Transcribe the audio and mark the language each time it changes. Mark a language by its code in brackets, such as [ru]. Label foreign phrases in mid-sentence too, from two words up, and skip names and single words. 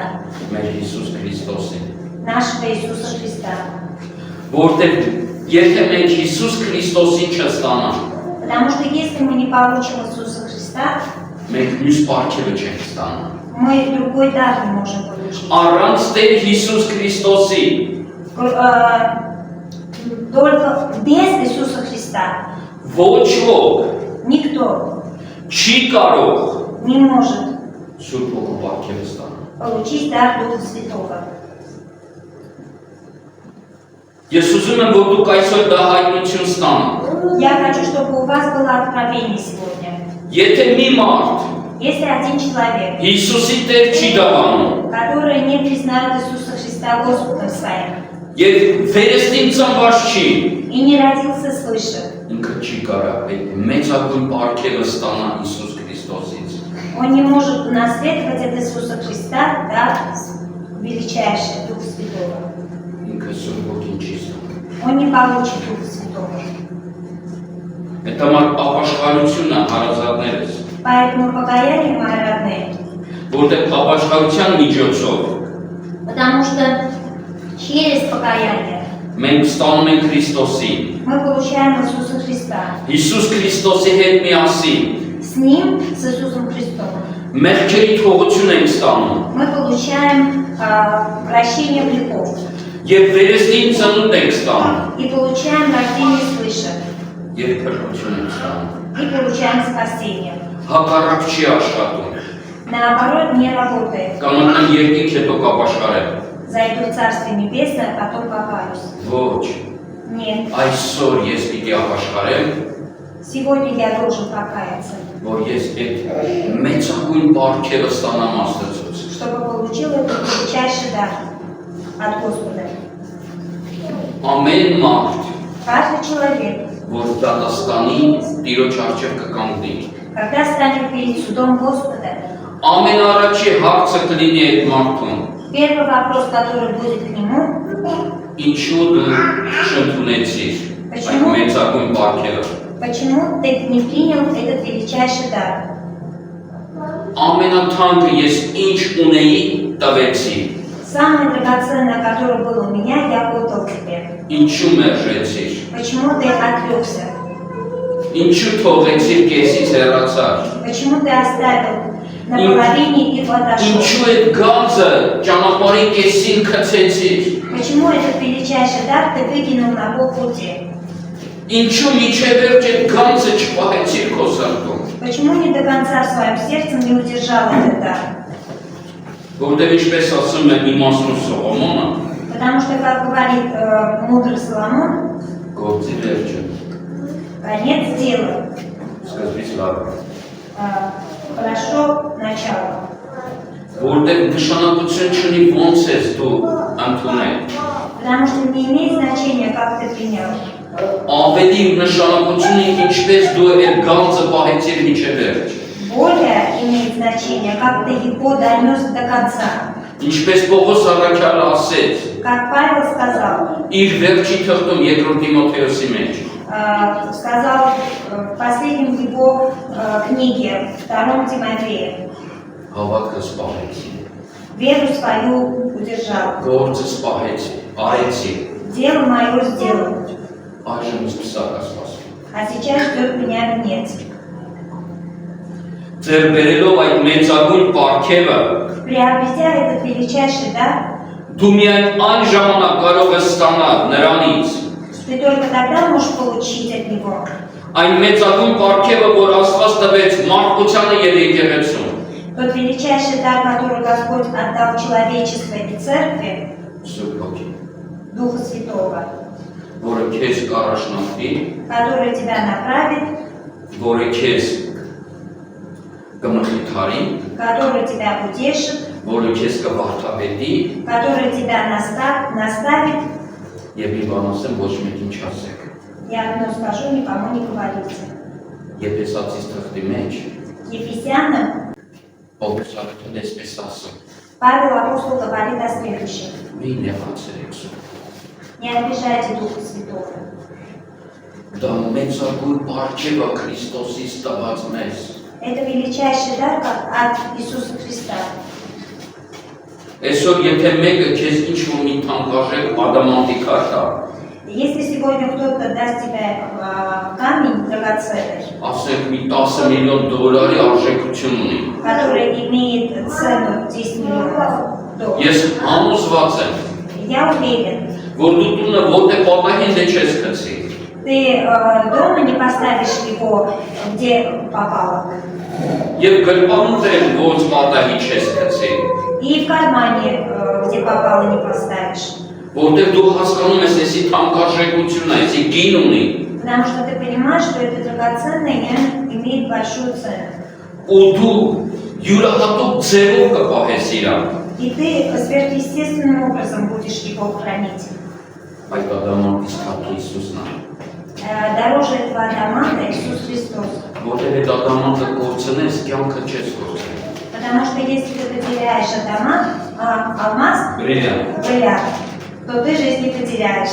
[hy] մեր Հիսուս Քրիստոսին։ [ru] нашего Иисуса Христа. [hy] Որտեղ եթե մենք Հիսուս Քրիստոսին չստանանք, [ru] Потому что если мы не получим Иисуса Христа, [hy] մենք մյուս պարգևը չենք ստանա։ [ru] мы другой дар не можем получить. [hy] Առանց Տեր Հիսուս Քրիստոսի [ru] Только без Иисуса Христа [hy] ոչ ոք [ru] никто [hy] չի կարող [ru] не может [hy] Սուրբ Հոգու պարգևը ստանալ։ [ru] получить дар Духа Святого. [hy] Ես ուզում եմ, որ դուք այսօր դա հայտնություն ստանաք։ [ru] Я хочу, чтобы у вас было откровение сегодня. [hy] Եթե մի մարդ [ru] Если один человек, [hy] Հիսուսի Տեր չի դավանում [ru] который не признает Иисуса Христа Господом своим [hy] եւ վերստին ծնված չի, [ru] и не родился свыше, [hy] ինքը չի կարող այդ մեծագույն պարգևը ստանալ Հիսուս Քրիստոսից։ [ru] он не может унаследовать от Иисуса Христа дар величайший Дух Святого. [hy] Ինքը Սուրբ Հոգին չի ստանում։ [ru] Он не получит Духа Святого. [hy] Այդ համար ապաշխարությունը հարազատներս, [ru] Поэтому покаяние, мои родные, [hy] որտեղ ապաշխարության միջոցով [ru] потому что через покаяние [hy] մենք ստանում ենք Քրիստոսին, [ru] мы получаем Иисуса Христа. [hy] Հիսուս Քրիստոսի հետ միասին [ru] С Ним, с Иисусом Христом, [hy] մեղքերի թողություն ենք ստանում [ru] мы получаем прощение грехов [hy] եւ վերստին ծնունդ ենք ստանում [ru] и получаем рождение свыше, [hy] եւ փրկություն ենք ստանում։ [ru] и получаем спасение. [hy] Հակառակ չի աշխատում։ [ru] Наоборот, не работает. [hy] Կամ անգամ երկինք հետո կապաշխարեմ։ [ru] Зайду в Царствие Небесное, а потом покаюсь. [hy] Ոչ, [ru] Нет. [hy] այսօր ես պիտի ապաշխարեմ, [ru] Сегодня я должен покаяться, [hy] որ ես այդ մեծագույն պարգևը ստանամ Աստծուց։ [ru] чтобы получил этот величайший дар от Господа. [hy] Ամեն մարդ, [ru] Каждый человек, [hy] որ դատաստանի Տիրոջ առջև կկանգնի, [ru] когда станет перед судом Господа, [hy] ամենառաջի հարցը կլինի այդ մարդուն, [ru] первый вопрос, который будет к нему: [hy] ինչու դու չընդունեցիր այդ [ru] Почему? [hy] մեծագույն պարգևը։ [ru] почему ты не принял этот величайший дар? [hy] Ամենաթանկը ես ինչ ունեի տվեցի, [ru] Самое драгоценное, которое было у меня, я отдал тебе. [hy] ինչու մերժեցիր, [ru] Почему ты отрекся? [hy] ինչու թողեցիր կեսից հեռացար, [ru] Почему ты оставил на половине и отошел? [hy] ինչու այդ գանձը ճանապարհի կեսին քցեցիր, [ru] Почему этот величайший дар ты выкинул на полпути? [hy] ինչու միջև վերջ այդ գանձը չպահեցիր քո սրտում, [ru] Почему не до конца в своем сердце не удержал этот дар? [hy] որտեղ ինչպես ասում է իմաստուն Սողոմոնը, [ru] Потому что, как говорит мудрый Соломон, [hy] գործի վերջը [ru] конец дела [hy] սկզբից լավ է, [ru] хорошо начало. [hy] որտեղ նշանակություն չունի ոնց ես դու ընդունել, [ru] Потому что не имеет значения, как ты принял. [hy] ավելի նշանակություն ունի ինչպես դու այդ գանձը պահեցիր միջև վերջ, [ru] Более имеет значение, как ты его донес до конца. [hy] ինչպես Պողոս առաքյալը ասեց, [ru] Как Павел сказал, [hy] իր վերջի թղթում երկրորդ Տիմոթեոսի մեջ, [ru] сказал в последнем его книге, 2 Тимофея, [hy] հավատքը սպահեցի, [ru] веру свою удержал, [hy] գործը սպահեցի, արեցի, [ru] дело мое сделал, [hy] այժմ սպասակ է սպասում։ [ru] а сейчас ждет меня венец. [hy] Ձեր բերելով այդ մեծագույն պարգևը, [ru] Приобретя этот величайший дар, [hy] դու միայն այն ժամանակ կարող ես ստանալ նրանից [ru] ты только тогда можешь получить от него [hy] այն մեծագույն պարգևը, որ Աստված տվեց մարդկությանը եւ եկեղեցուն, [ru] тот величайший дар, который Господь отдал человечеству и церкви, [hy] Սուրբ Հոգի, [ru] Духа Святого, [hy] որը քեզ կառաջնորդի, [ru] который тебя направит, [hy] որը քեզ կմխիթարի, [ru] который тебя утешит, [hy] որը քեզ կվարդապետի, [ru] который тебя наставит. [hy] եւ մի բան ասեմ, ոչ մեկին չասեք։ [ru] Я одно скажу, никому не говорите. [hy] Եփեսացիս թղթի մեջ [ru] Ефесянам [hy] Պողոս առաքել էսպես ասում, [ru] Павел апостол говорит о следующем. [hy] մի նեղացրեք Սուրբ։ [ru] Не обижайте Духа Святого. [hy] Դա մեծագույն բարգև է Քրիստոսից տված մեզ։ [ru] Это величайший дар от Иисуса Христа. [hy] Այսօր եթե մեկը քեզ ինչ-որ մի թանկարժեք ադամանդի քար տա, [ru] Если сегодня кто-то даст тебе камень драгоценный, [hy] ասենք մի 10 միլիոն դոլարի արժեքություն ունի։ [ru] который имеет цену 10 миллионов долларов, [hy] Ես համոզված եմ, [ru] я уверен, [hy] որ դու տունը որտե պատահին դե չես գցի։ [ru] ты дома не поставишь его, где попало, [hy] Եվ գրպանում դեր ոնց պատահի չես գցի։ [ru] и в кармане, где попало, не поставишь. [hy] Որտեղ դու հասկանում ես, էսի թանկարժեքություն է, էսի գին ունի։ [ru] Потому что ты понимаешь, что это драгоценное имеет большую цену. [hy] Ու դու յուրահատուկ ձևով կպահես իրան։ [ru] И ты сверхъестественным образом будешь его хранить. [hy] Այդ ադամանդից թափ Հիսուսն է։ [ru] Дороже этого адаманта Иисус Христос. [hy] Որտեղ այդ ադամանդը կորցնես, կյանքը չես կորցնի։ [ru] Потому что если ты потеряешь алмаз, бриллиант, то ты жизнь не потеряешь.